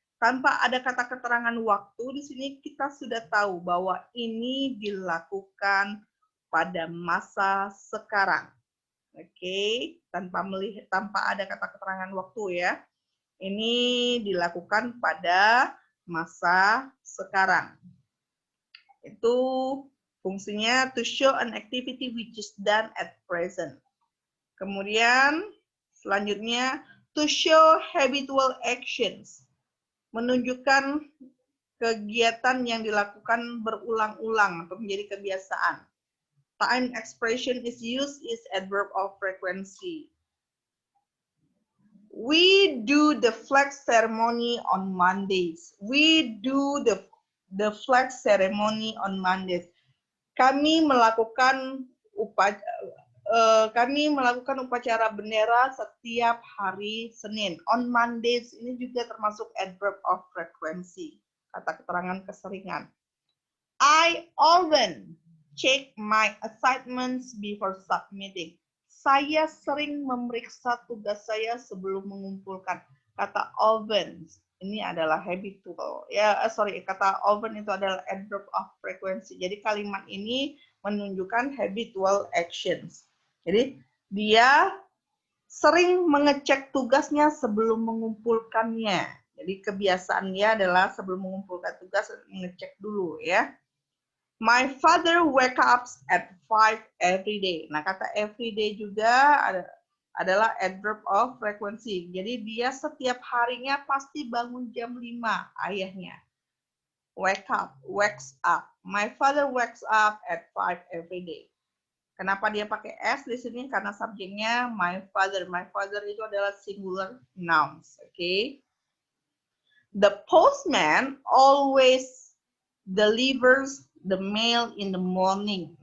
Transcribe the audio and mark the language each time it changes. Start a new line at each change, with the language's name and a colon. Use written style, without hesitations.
Indonesian: Tanpa ada kata keterangan waktu di sini kita sudah tahu bahwa ini dilakukan pada masa sekarang. Oke, tanpa ada kata keterangan waktu ya. Ini dilakukan pada masa sekarang. Itu fungsinya
English: to show an activity which is done at present.
Indonesian: Kemudian selanjutnya
English: to show habitual actions.
Indonesian: Menunjukkan kegiatan yang dilakukan berulang-ulang atau menjadi kebiasaan.
English: Time expression is used is adverb of frequency. We do the flag ceremony on Mondays. We do the flag ceremony on Mondays.
Indonesian: Kami melakukan upacara bendera setiap hari Senin. On Mondays ini juga termasuk adverb of frequency, kata keterangan keseringan.
English: I often check my assignments before submitting.
Indonesian: Saya sering memeriksa tugas saya sebelum mengumpulkan. Kata often ini adalah habitual. Kata often itu adalah adverb of frequency. Jadi kalimat ini menunjukkan habitual actions. Jadi dia sering mengecek tugasnya sebelum mengumpulkannya. Jadi kebiasaannya adalah sebelum mengumpulkan tugas mengecek dulu ya.
English: My father wake up at 5 every day.
Indonesian: Nah, kata every day juga adalah adverb of frequency. Jadi dia setiap harinya pasti bangun jam 5 ayahnya.
English: Wakes up. My father wakes up at 5 every day.
Indonesian: Kenapa dia pakai s di sini? Karena subjeknya my father. My father itu adalah singular nouns.
English: Okay? The postman always delivers the mail in the morning.